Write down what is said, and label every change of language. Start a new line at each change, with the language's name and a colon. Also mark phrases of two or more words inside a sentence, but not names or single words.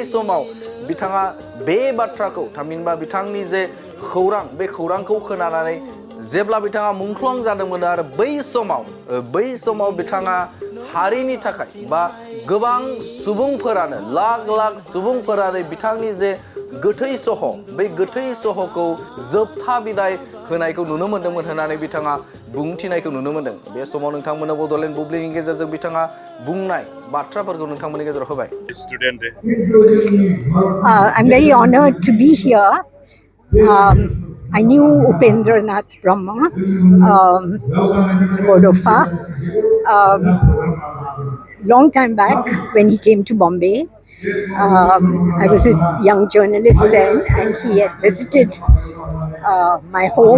Bodo: समाव बिथाङा बे बाथ्राखौ थामहिनबा बिथांनि जे खौरां बे खौरांखौ खोनानानै जेब्ला बिथाङा मुंख्लं जादोंमोन आरो बै समाव बिथाङा हारिनि थाखाय बा गोबां सुबुंफोरानो लाख सुबुंफोरानो बिथांनि जे गोथै सह बै गोथै सहखौ जोबथा बिदाय होनायखौ नुनो मोन्दोंमोन होननानै बिथाङा बुंथिनायखौ नुनो मोन्दों बे समाव नोंथांमोना बड'लेण्ड बुब्लिनि गेजेरजों बिथाङा बुंनाय बाथ्राफोरखौ नोंथांमोननि गेजेराव होबाय
English: I'm very honored to be here. I knew Upendranath Brahma, Borofa, long time back when he came to Bombay. I was a young journalist then, and he had visited my home.